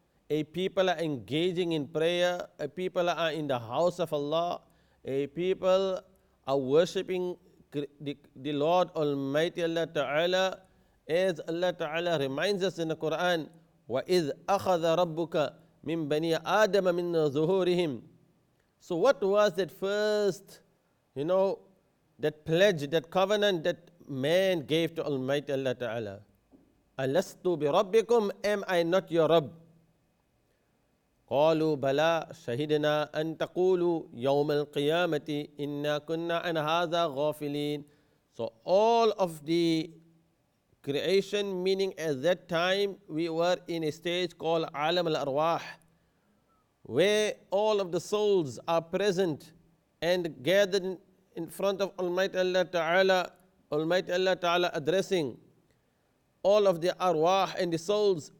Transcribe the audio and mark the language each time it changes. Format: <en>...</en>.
<en>a people are engaging in prayer, a people are in the house of Allah, a people are worshipping the Lord Almighty Allah Ta'ala, as Allah Ta'ala reminds us in the Quran,</en> <ar>وَإِذْ أَخَذَ رَبُّكَ مِنْ بَنِي آدَمَ مِنْ ظُهُورِهِمْ.</ar> <en>So what was that first, that pledge, that covenant that man gave to Almighty Allah Ta'ala? Alastu bi rabbikum, am I not your Rabb?</en> <ar>قالوا بلى شهدنا أن تقولوا يوم القيامة إنا كنا عن هذا غافلين.</ar> <en>So all of the creation, meaning at that time we were in a stage called Alam al-Arwah, where all of the souls are present and gathered in front of Almighty Allah Ta'ala, Almighty Allah Ta'ala addressing all of the arwah and the souls.</en>